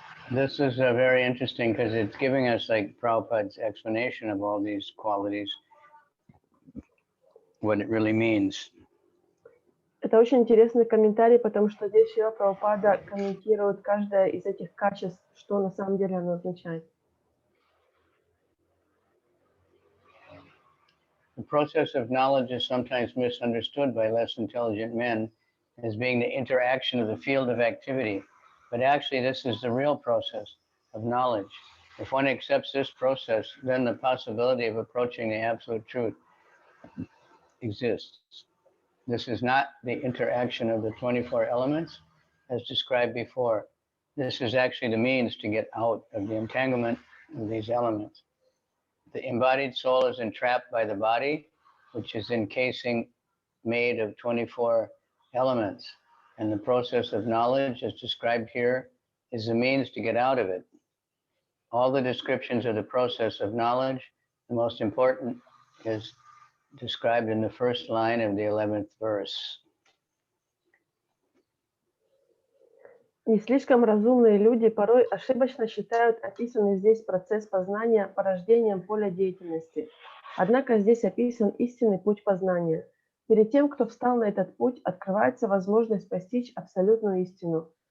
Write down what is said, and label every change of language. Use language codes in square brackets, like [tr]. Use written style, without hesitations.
[en] This is very interesting because it's giving us like Prabhupada's explanation of all these qualities, what it really means. [ru] Это очень интересный комментарий, потому что здесь Шрила Прабхупада комментирует каждое из этих качеств, что на самом деле оно означает. [en] The process of knowledge is sometimes misunderstood by less intelligent men as being the interaction of the field of activity. But actually, this is the real process of knowledge. If one accepts this process, then the possibility of approaching the absolute truth exists. This is not the interaction of the 24 elements as described before. This is actually the means to get out of the entanglement of these elements. The embodied soul is entrapped by the body, which is encasing made of 24 elements. And the process of knowledge, as described here, is the means to get out of it. All the descriptions of the process of knowledge, the most important is described in the first line of the 11th verse. [ru] Не слишком разумные люди порой ошибочно считают описанный здесь процесс познания порождением поля деятельности. Однако здесь описан истинный путь познания. Перед тем, кто встал на этот путь, открывается возможность постичь абсолютную истину.